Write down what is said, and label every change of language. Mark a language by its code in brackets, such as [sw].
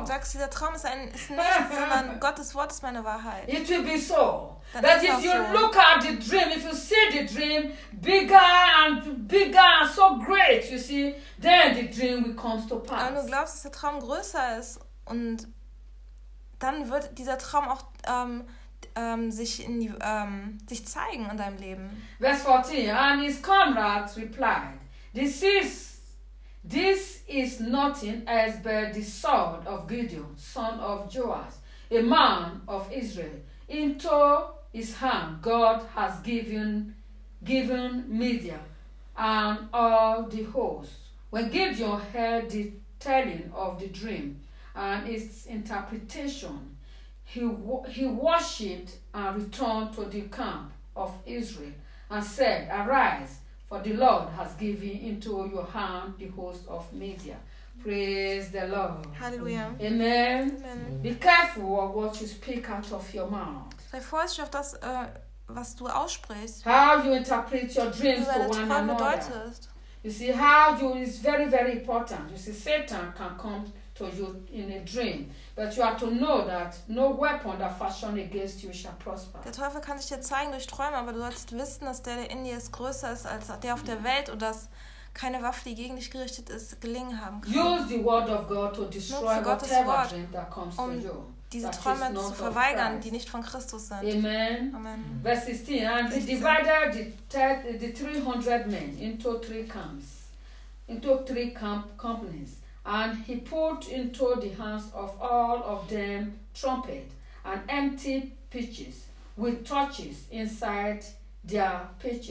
[de] Du sagst, dieser Traum ist nichts, sondern Gottes Wort ist meine Wahrheit. [en] It will be so. That if you look at the dream, if you see the dream bigger and so great, you see, then the dream will come to pass. [de] Wenn du glaubst, dass der Traum größer ist und dann wird dieser Traum auch sich zeigen in deinem Leben. [en] Verse 14. And his comrades replied, This is nothing else but the sword of Gideon, son of Joash, a man of Israel. Into his hand God has given Midian and all the hosts. When Gideon heard the telling of the dream and its interpretation, he worshipped and returned to the camp of Israel and said, Arise, for the Lord has given into your hand the host of Midian. Praise the Lord. Hallelujah. Amen. Amen. Be careful of what you speak out of your mouth. [de] Sei vorsichtig auf das, was du aussprichst. [en] How you interpret your dreams to one another. You see, how you is very, very important. You see, Satan can come to you in a dream. But you have to know that no weapon that fashioned against you shall prosper. [de] Der Teufel kann sich dir zeigen durch Träume, aber du solltest wissen, dass der in dir ist größer ist als der auf der Welt und dass keine Waffe, die gegen dich gerichtet ist, gelingen haben kann. [en] Use the word of God to destroy whatever dream that comes to you. [de] Diese Träume zu verweigern, die nicht von Christus sind. [en] Amen. Amen. Verse 16. And he divided the 300 men into three camps, into three camp companies. And he put into the hands of all of them trumpet and empty pitchers with torches inside their pitchers.